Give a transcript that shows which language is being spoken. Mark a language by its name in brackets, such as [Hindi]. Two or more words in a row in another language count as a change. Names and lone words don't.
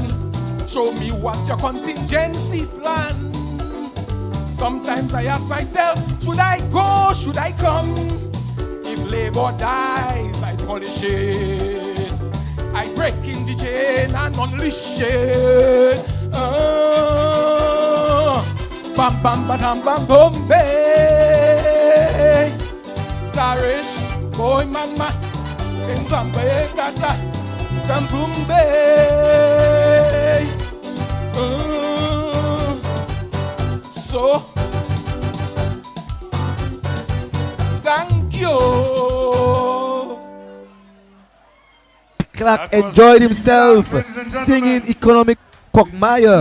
[English] Show me what's your contingency plan. Sometimes I ask myself, should I go, should I come? If labor dies, I polish it. I break in the chain and unleash it. Bam bam bam bam bam bay. Tarish, boy mama, in Bombay, tata, some boom bay. So, thank you. Clark enjoyed himself singing Economic Quagmire.